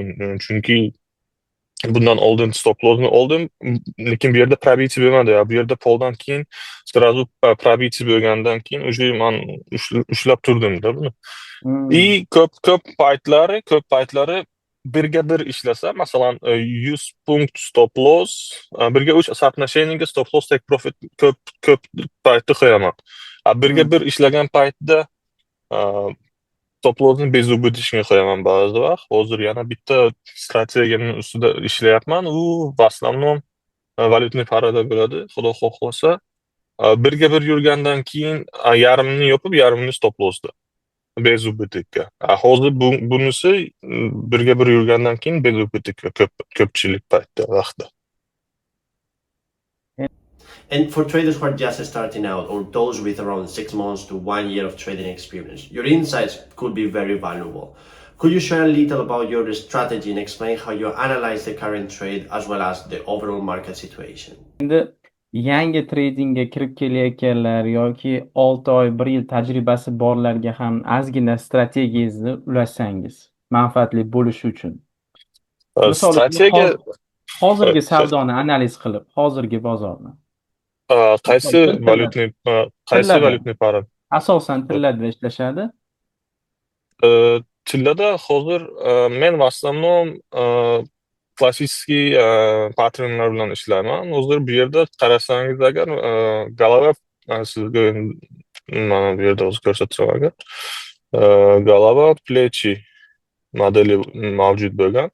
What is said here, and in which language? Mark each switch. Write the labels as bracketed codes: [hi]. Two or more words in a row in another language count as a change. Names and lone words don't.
[uz] Chunki bundan oldin [en] stop loss'ni [uz] oldim, lekin bu yerda probitiy bo'lmadi. Bu yerda poldan keyin сразу probitiy bo'lgandan keyin уже men ushlab turdim-da buni. И ko'p paytlari birga bir ishlasa, masalan 100 punkt [en] stop loss, [uz] birga 3 соотношениеga [en] stop loss take profit [uz] ko'p paytda qo'yaman. Birga bir ishlagan paytda [en] stop loss'ni [uz] bezubitishga qo'yaman ba'zi vaqt. Hozir yana bitta strategiyaning ustida ishlayapman. U [ru] в основном [uz] valyutniy parada bo'ladi, xudo xohlasa. Birga bir yurgandan keyin yarmini yopib, yarmini [en] stop loss'da. [uz] Bezubitga. Hozir bunisi birga bir yurgandan keyin bezubitga ko'pchilik paytda vaqtda. [en] And for traders who are just starting out or those with around 6 months to 1 year of trading experience, your insights could be very valuable. Could you share a little about your strategy and explain how you analyze the current trade as well as the overall market situation? [uz] Endi yangi tradingga kirib kelayotganlar yoki 6 oy, 1 yil tajribasi borlarga ham ozgina strategiyangizni ulashsangiz, manfaatli bo'lishi uchun. Misol uchun Strategiya hozirgi savdoni analiz qilib, hozirgi bozorni. Misol qaysi uchun valyutniy qaysi tillada, [ru] валютный пара? [uz] asosan tillada ishlashadi. Tillada hozir men [ru] в основном [uz] klassik paternlar bilan ishlayman. Hozir bu yerda qarasangiz agar golova sizga mana bu yerda o'zi ko'rsatsam agar [ru] голова плечи [uz] modeli mavjud bo'lgan.